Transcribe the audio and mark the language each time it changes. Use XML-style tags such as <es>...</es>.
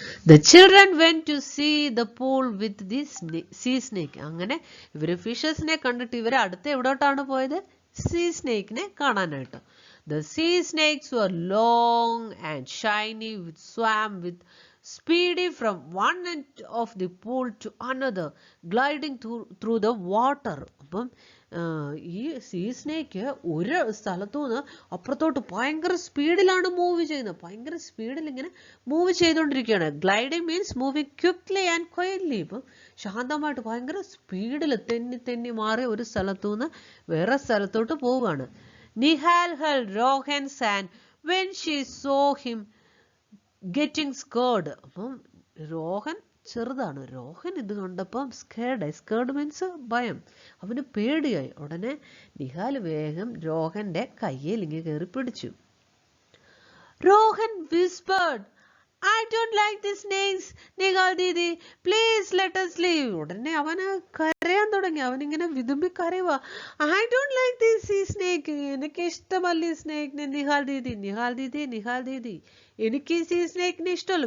<en>The children went to see the pool with the sea snake.</en> <ml>അങ്ങനെ ഇവർ ഫിഷസിനെ കണ്ടിട്ട് ഇവർ അടുത്ത എവിടോട്ടാണ് പോയത്? സീ സ്നേക്കിനെ കാണാനായിട്ട്.</ml> <en>The sea snakes were long and shiny, swam with speedy from one end of the pool to another, gliding through the water. അപ്പം</en> <ml>ഈ see snake ഒരു സ്ഥലത്തു നിന്ന് അപ്പുറത്തോട്ട് ഭയങ്കര സ്പീഡിലാണ് മൂവ് ചെയ്യുന്നത്. ഭയങ്കര സ്പീഡിൽ ഇങ്ങനെ മൂവ് ചെയ്തുകൊണ്ടിരിക്കുകയാണ്.</ml> <en>Gliding means moving quickly and quietly.</en> <ml>ഇപ്പം ശാന്തമായിട്ട് ഭയങ്കര സ്പീഡിൽ തെന്നി തെന്നി മാറി ഒരു സ്ഥലത്തു നിന്ന് വേറെ സ്ഥലത്തോട്ട് പോവുകയാണ്.</ml> <en>Nihal held Rohan's hand when she saw him getting scared.</en> <ml>അപ്പം രോഹൻ ചെറുതാണ്. രോഹൻ ഇത് കണ്ടപ്പം സ്കേർഡായി. സ്കേർഡ് മീൻസ് ഭയം. അവന് പേടിയായി. ഉടനെ നിഹാൽ വേഗം രോഹന്റെ കയ്യിൽ ഇങ്ങനെ കയറി പിടിച്ചു.</ml> <en>Rohan whispered, I don't like the snakes, Nihal didi, please let us leave.</en> <ml>ഉടനെ അവന് കരയാൻ തുടങ്ങി. അവനിങ്ങനെ വിതുമ്പി കരയുക.</ml> <en>I don't like this sea snake.</en> <ml>എനിക്ക് ഇഷ്ടമല്ല ഈ സ്നേക്കിനെ. നിഹാൽ ദീദി, നിഹാൽ ദീദി, നിഹാൽ ദീദി, എനിക്ക് ഈ സീ സ്നേക്കിനെ ഇഷ്ടമല്ല.</ml>